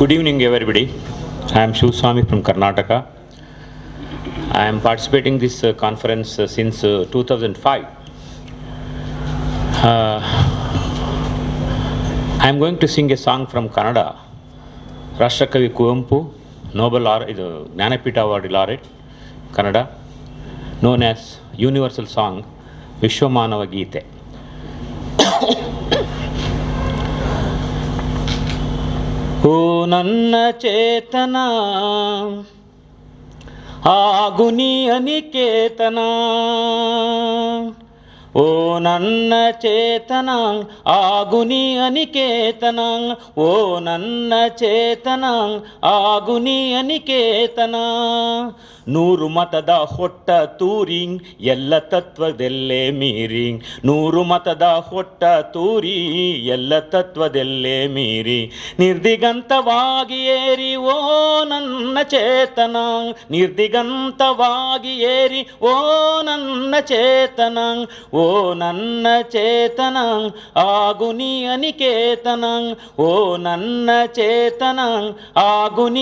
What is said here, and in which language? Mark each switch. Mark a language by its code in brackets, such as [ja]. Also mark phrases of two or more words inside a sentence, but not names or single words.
[en] Good evening, everybody. I am Shiv Swami from Karnataka. I am participating this conference since 2005. I am going to sing a song from Kannada. Rashtrakavi Kuvempu, Nobel Jnanapita Award laureate, Kannada, known as universal song Vishwamanava Geete. [kn] ಓ ನನ್ನ ಚೇತನ ಆಗುನಿ ಅನಿಕೇತನ, ಓ ನನ್ನ ಚೇತನ ಆಗುನಿ ಅನಿಕೇತನ, ಓ ನನ್ನ ಚೇತನ ಆಗುನಿ ಅನಿಕೇತನ, ನೂರು ಮತದ ಹೊಟ್ಟ ತೂರಿಂಗ್ ಎಲ್ಲ ತತ್ವದಲ್ಲೇ ಮೀರಿಂಗ್, ನೂರು ಮತದ ಹೊಟ್ಟ ತೂರಿ ಎಲ್ಲ ತತ್ವದಲ್ಲೇ ಮೀರಿ, ನಿರ್ದಿಗಂತವಾಗಿ ಏರಿ ಓ ನನ್ನ ಚೇತನ, ನಿರ್ದಿಗಂತವಾಗಿ ಏರಿ ಓ ನನ್ನ ಚೇತನ, ಓ ನನ್ನ ಚೇತನ ಆಗುನಿ ಅನಿಕೇತನ, ಓ ನನ್ನ ಚೇತನ ಆಗುನಿ